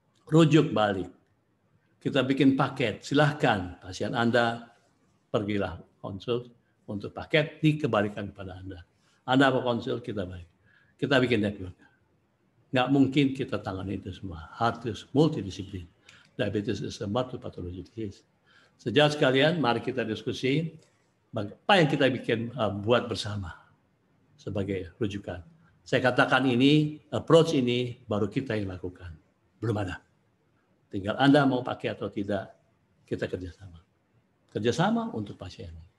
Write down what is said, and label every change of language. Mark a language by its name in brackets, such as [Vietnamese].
[Indonesian] Rujuk balik. Kita bikin paket. Silahkan pasien Anda pergilah konsul untuk paket dikembalikan kepada Anda. Anda mau konsul kita balik. Kita bikin network. Nggak mungkin kita tangani itu semua. Harus multidisiplin. [English] Diabetes is a multi-pathology disease. [Indonesian] Sejauh sekalian, mari kita diskusi apa yang kita bikin buat bersama sebagai rujukan. Saya katakan ini, approach ini baru kita yang lakukan. Belum ada. Tinggal Anda mau pakai atau tidak, kita kerjasama. Kerjasama untuk pasien.